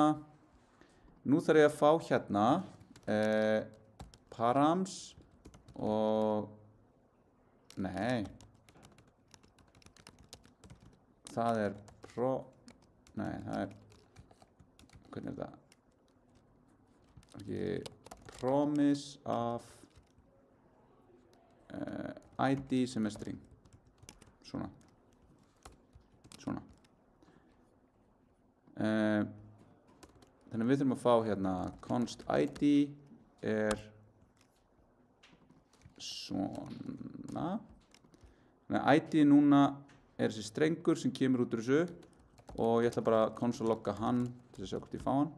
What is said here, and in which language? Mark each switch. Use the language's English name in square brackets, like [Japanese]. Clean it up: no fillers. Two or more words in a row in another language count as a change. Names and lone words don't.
[Icelandic] Nú þarf ég að fá hérna params og nei, það er það er, hvernig er það? Ekki [English] promise of ID [Icelandic] sem er string. Svona. Þannig við þurfum að fá hérna [English] const ID [Icelandic] er svona. Þannig að ID núna er þessi strengur sem kemur út úr þessu og ég ætla bara að console logga hann til að sjá hvort ég fá hann.